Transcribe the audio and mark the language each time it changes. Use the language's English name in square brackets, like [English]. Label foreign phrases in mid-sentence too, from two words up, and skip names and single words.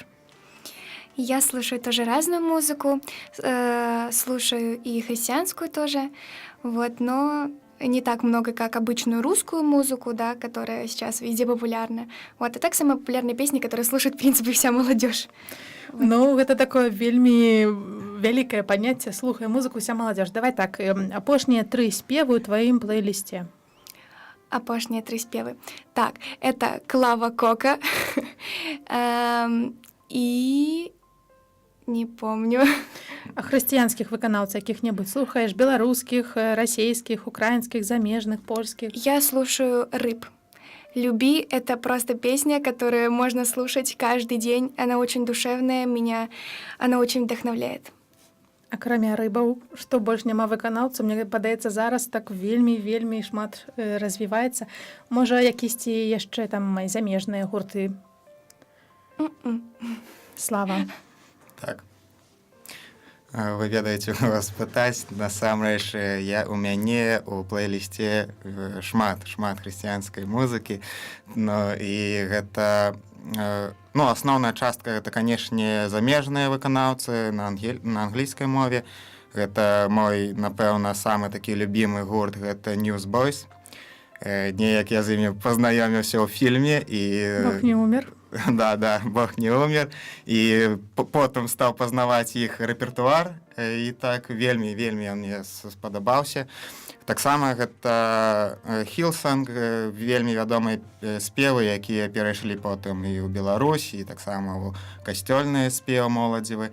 [Russian] Я слушаю тоже разную музыку, слушаю и христианскую тоже, вот, но не так много, как обычную русскую музыку, да, которая сейчас везде популярна. Вот, а так самые популярные песни, которые слушает, в принципе, вся молодежь. Вот. [Belarusian] Ну, гэта такое вельмі вялікае паняцце, слухай музыку вся маладзёж. Давай так, апошнія 3 спевы ў тваім плейлісце. Апошнія 3 спевы. [Russian] Так, это Клава Кока и не помню. [Belarusian] А хрысціянскіх выканаўцаў якіх-небудзь слухаеш? Беларускіх, расійскіх, украінскіх, замежных, польскіх? [Russian] Я слушаю «Рыб». «Люби» — это просто песня, которую можно слушать каждый день. Она очень душевная, она очень вдохновляет. [Belarusian] Акрамя рыбаў, што больш няма выканаўцаў, мне падаецца, зараз так вельмі шмат развіваецца. Можа, якісьці яшчэ там замежныя гурты? Слава. Так. Вы ведаеце, у вас пытаць, насамрэч, у мяне ў плейлісце шмат хрысціянскай музыкі, і гэта, асноўная частка гэта, канешне, замежныя выканаўцы на англійскай мове. Гэта мой, напэўна, самы такі любімы гурт, гэта Newsboys. Неяк я з імі пазнаёміўся ў фільме і... [Russian] Бог не умер. Да, Бог не умер. [Belarusian] І потым стаў пазнаваць іх рэпертуар, і так вельмі ён мне спадабаўся. Таксама гэта Hillsong, вельмі вядомыя спевы, якія перайшлі потым і ў Беларусі, і таксама ў касцёльныя спевы моладзевы.